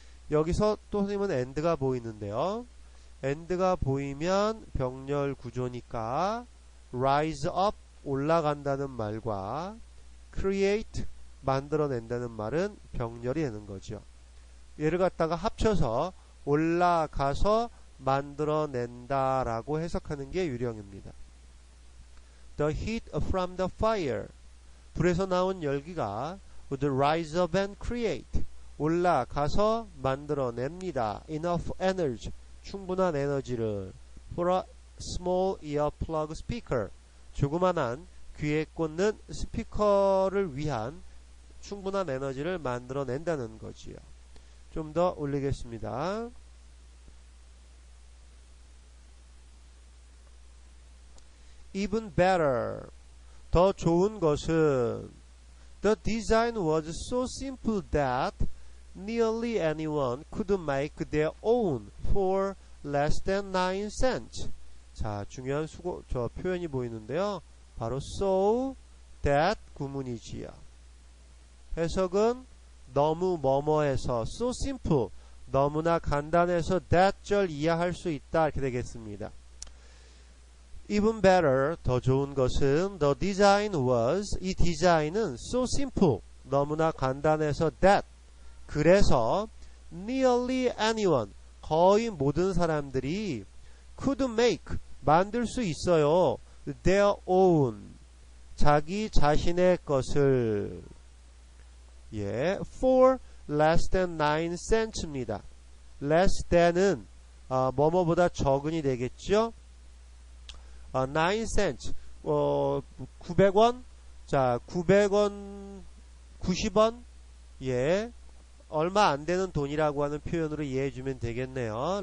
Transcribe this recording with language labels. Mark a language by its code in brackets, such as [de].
[ko] 여기서 또 선생님은 and가 보이는데요. and가 보이면 병렬 구조니까 [en] rise up, [ko] 올라간다는 말과 create, 만들어낸다는 말은 병렬이 되는 거죠. 얘를 갖다가 합쳐서 올라가서 만들어낸다 라고 해석하는 게 유령입니다. [en] The heat from the fire, [ko] 불에서 나온 열기가 [en] would rise up and create, [ko] 올라가서 만들어냅니다. [en] Enough energy, [ko] 충분한 에너지를. [en] For a small earplug speaker, [ko] 조그만한 귀에 꽂는 스피커를 위한 충분한 에너지를 만들어낸다는 거지요. 좀 더 올리겠습니다. [en] Even better, [ko] 더 좋은 것은 [en] The design was so simple that nearly anyone could make their own for less than 9 cents. [ko] 자, 중요한 표현이 보이는데요. 바로 so that 구문이지요. 해석은 너무 뭐뭐해서, [en] so simple, [ko] 너무나 간단해서 that 절 이해할 수 있다, 이렇게 되겠습니다. [en] Even better, [ko] 더 좋은 것은 [en] the design was, [ko] 이 디자인은 [en] so simple, [ko] 너무나 간단해서 [en] that, [ko] 그래서 [en] nearly anyone, [ko] 거의 모든 사람들이 [en] could make, [ko] 만들 수 있어요. [en] their own, [ko] 자기 자신의 것을. [en] 예, for less than 9 cents입니다. [ko] less than은 뭐뭐보다 적은이 되겠죠. 9 cents, 900원, 자, 900원, 90원, 예, 얼마 안 되는 돈이라고 하는 표현으로 이해해 주면 되겠네요.